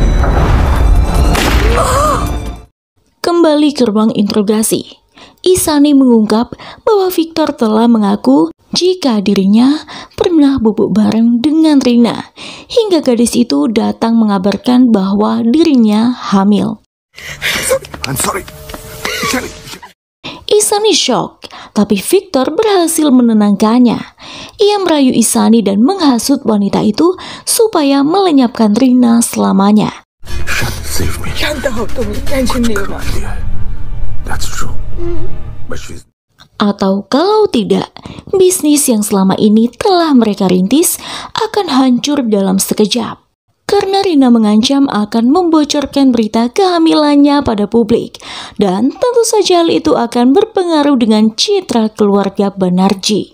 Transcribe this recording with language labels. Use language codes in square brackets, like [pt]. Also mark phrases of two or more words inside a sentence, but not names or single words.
[id] Kembali ke ruang interogasi, Isani mengungkap bahwa Victor telah mengaku jika dirinya pernah bubuk bareng dengan Rina, hingga gadis itu datang mengabarkan bahwa dirinya hamil. [en] I'm sorry. [id] Isani shock, tapi Victor berhasil menenangkannya. Ia merayu Isani dan menghasut wanita itu supaya melenyapkan Rina selamanya. [en] Save me. [hi] Tension नहीं होगा. [en] That's true. But she's [id] Atau kalau tidak, bisnis yang selama ini telah mereka rintis akan hancur dalam sekejap. Karena Rina mengancam akan membocorkan berita kehamilannya pada publik. Dan tentu saja hal itu akan berpengaruh dengan citra keluarga Banerjee.